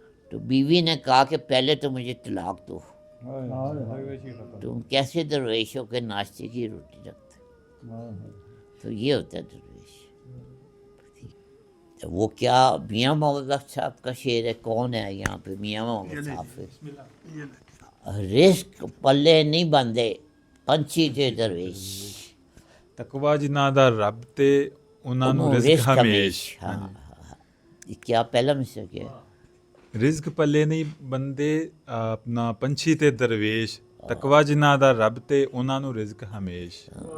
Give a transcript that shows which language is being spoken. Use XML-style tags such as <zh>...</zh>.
<ur>تو بیوی نے کہا کہ پہلے تو مجھے طلاق دو. تم کیسے درویشوں کے ناشتے کی روٹی رکھتے؟ تو یہ ہوتا ہے درویش. تو وہ کیا میاں محمد صاحب کا شعر ہے، کون ہے یہاں پہ میاں محمد صاحب؟</ur> <pa>رزق پلے نہیں بندے پنچھی تے درویش. تقوا جنہاں دا رب تے انہاں نوں رزق ہمیش.</pa> <ur>ہاں یہ کیا پہلا مصرع کیا ہے؟</ur> <pa>رزق پلے نہیں بندے اپنا پنچھی تے درویش. تقوا جنہاں دا رب تے انہاں نوں رزق ہمیش.</pa>